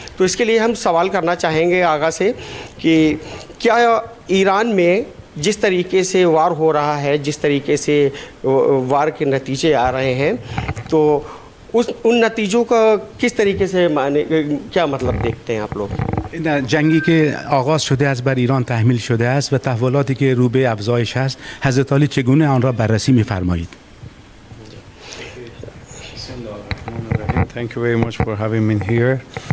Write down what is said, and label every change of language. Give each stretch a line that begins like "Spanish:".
Hindi: तो इसके लिए हम सवाल करना चाहेंगे आगा से कि क्या ईरान में जिस तरीके से वार हो रहा है, जिस तरीके से वार के नतीजे आ रहे हैं, तो उन नतीजों का किस तरीके से क्या मतलब देखते हैं आप लोग؟
Persian: جنگی که آغاز شده است بر ایران تحمیل شده است و تحولاتی که رو به افزایش است، حضرت عالی چگونه آن را بررسی می‌فرمایید؟
English: Thank you very much for having me here.